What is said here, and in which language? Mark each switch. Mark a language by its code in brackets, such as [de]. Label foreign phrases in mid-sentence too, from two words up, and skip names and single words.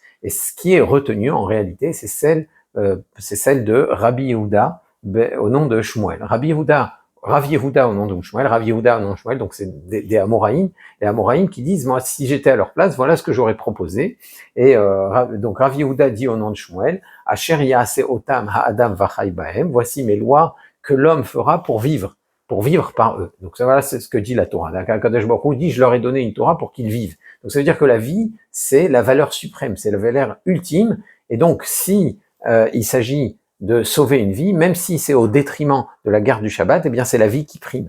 [fr] Et ce qui est retenu en réalité, c'est celle de Rabbi Yehuda au nom de Shmuel. Rav Yehuda au nom de Shmuel, Rav Yehuda au nom de Shmuel, donc c'est des Amoraïm, les Amoraïm qui disent, moi, si j'étais à leur place, voilà ce que j'aurais proposé. Et donc Rav Yehuda dit au nom de Shmuel, [he] אשר יעשה אותם האדם וחי בהם, [fr] voici mes lois que l'homme fera pour vivre par eux. Donc ça, voilà, c'est ce que dit la Torah. [he] קדוש ברוך הוא [fr] dit, je leur ai donné une Torah pour qu'ils vivent. Donc ça veut dire que la vie, c'est la valeur suprême, c'est la valeur ultime. Et donc si il s'agit de sauver une vie, même si c'est au détriment de la garde du Shabbat, eh bien c'est la vie qui prime.